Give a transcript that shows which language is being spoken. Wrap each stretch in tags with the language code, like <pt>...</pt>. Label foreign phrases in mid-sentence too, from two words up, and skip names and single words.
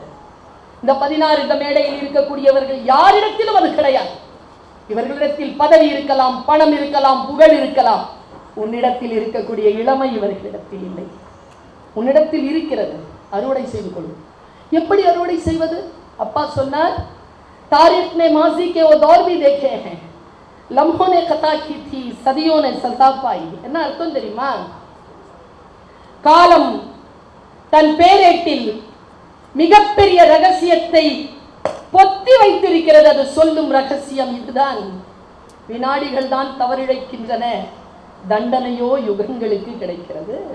<ta>இந்த 16 இந்த மேடையில் இருக்கக்கூடியவர்கள் யாரிடத்திலும் அது கிடையாது. இவர்களிடத்தில் பதவி இருக்கலாம், பணம் இருக்கலாம், புகழ் இருக்கலாம். உன்னிடத்தில் இருக்கக்கூடிய இளமை இவர்களிடத்தில் இல்லை. உன்னிடத்தில் இருக்கிறது. அறுவடை செய்து கொள்ளும். எப்படி அறுவடை செய்வது? அப்பா சொன்னார்,</ta> <ur>تاریخ نے ماضی کے وہ دور بھی دیکھے ہیں، لمحوں نے خطا کی تھی، صدیوں نے سزا پائی.</ur> <ta>என்ன அர்த்தம் தெரியுமா? காலம் தன் பேரேட்டில் மிகப்பெரிய ரகசியத்தை பொத்தி வைத்திருக்கிறது. அது சொல்லும் ரகசியம் இதுதான். வினாடிகள் தான் தவறிழைக்கின்றன, தண்டனையோ யுகங்களுக்கு கிடைக்கிறது.</ta>